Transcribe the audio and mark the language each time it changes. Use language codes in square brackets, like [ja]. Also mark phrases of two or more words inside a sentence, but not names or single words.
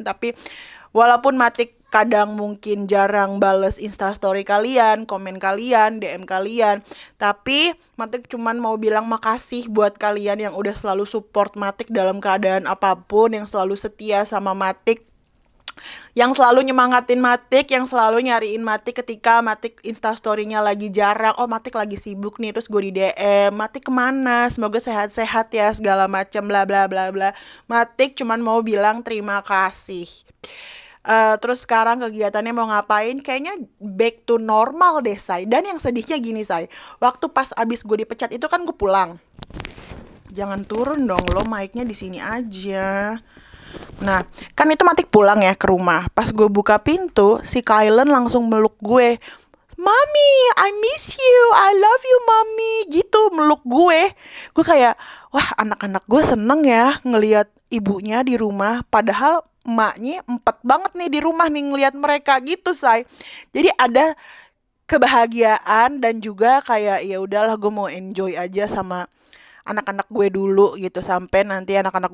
[id] Tapi walaupun Matik kadang mungkin jarang bales instastory kalian, komen kalian, DM kalian, tapi Matik cuman mau bilang makasih buat kalian yang udah selalu support Matik dalam keadaan apapun, yang selalu setia sama Matik, yang selalu nyemangatin Matik, yang selalu nyariin Matik ketika Matik instastorynya lagi jarang. Oh Matik lagi sibuk nih, terus gue di DM, Matik kemana, semoga sehat-sehat ya, segala macam bla bla bla bla. Matik cuman mau bilang terima kasih. Terus sekarang kegiatannya mau ngapain? Kayaknya [en] back to normal [id] deh say. Dan yang sedihnya gini say, waktu pas abis gue dipecat itu kan gue pulang. Jangan turun dong lo, mic-nya di sini aja. Nah, kan itu Matik pulang ya ke rumah. Pas gue buka pintu, si Kylen langsung meluk gue. [en] Mami, I miss you, I love you mami, [id] gitu meluk gue. Gue kayak, wah anak-anak gue seneng ya ngelihat ibunya di rumah. Padahal emaknya empat banget nih di rumah nih ngelihat mereka gitu say. Jadi ada kebahagiaan dan juga kayak ya udahlah gue mau enjoy aja sama anak-anak gue dulu gitu, sampai nanti anak-anak